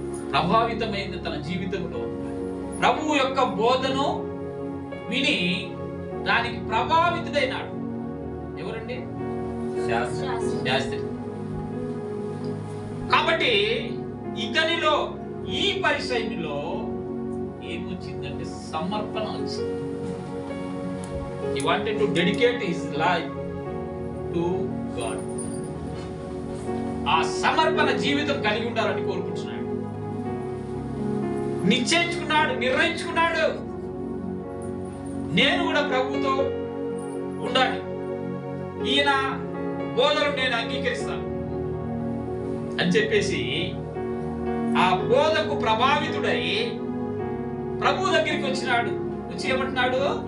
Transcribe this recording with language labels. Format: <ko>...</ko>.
<te>ప్రభావితమైంది తన జీవితంలో. ప్రభువు యొక్క బోధను విని దానికి ప్రభావితుడైనాడు. ఎవరండి? శాస్త్రి. కాబట్టి ఇతనిలో ఈ పరిసైలో ఏమొచ్చిందంటే సమర్పణ వచ్చింది.</te> <en>He wanted to dedicate his life to God.</en> <te>ఆ సమర్పణ జీవితం కలిగి ఉండాలని కోరుకుంటున్నాడు. నిశ్చయించుకున్నాడు, నిర్ణయించుకున్నాడు, నేను కూడా ప్రభుతో ఉండాలి, ఈయన బోధను నేను అంగీకరిస్తాను అని చెప్పేసి ఆ బోధకు ప్రభావితుడై ప్రభు దగ్గరికి వచ్చినాడు. వచ్చి ఏమంటున్నాడు?</te>